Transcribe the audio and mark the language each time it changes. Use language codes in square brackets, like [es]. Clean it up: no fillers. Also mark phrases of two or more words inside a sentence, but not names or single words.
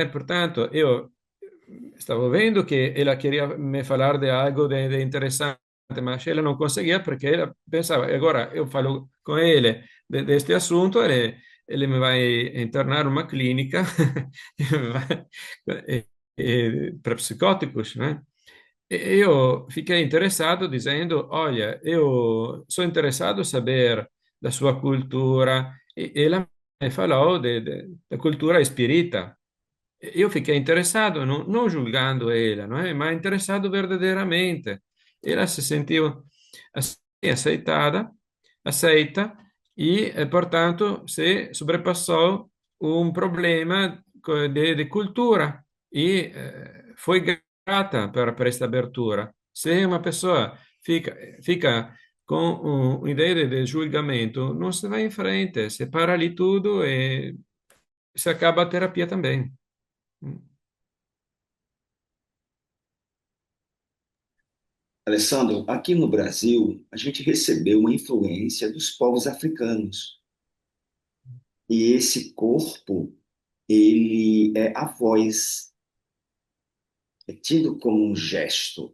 [pt] Portanto, eu stavo vendo che ela queria me falar de algo de interessante, mas ela não conseguia porque ela pensava, agora eu falo com ele deste assunto, ele me vai internar numa clínica para psicóticos, né? E eu fiquei interessado dizendo, olha, eu sou interessado em saber da sua cultura. E ela me falou da cultura espírita. Io fiquei interessato, non julgando ela, não é? Mas interessado verdadeiramente. Ela se sentiu aceitada, aceita e, portanto, se sobrepassou um problema de cultura e foi grata [it] per questa [pt] abertura. Se uma pessoa fica com [it] un'idea di julgamento, non si va in frente, si para lì tutto e si acaba [pt] a terapia também. Alessandro, aqui no Brasil, a gente recebeu uma influência dos povos africanos. E esse corpo, ele é a voz, é tido como um gesto.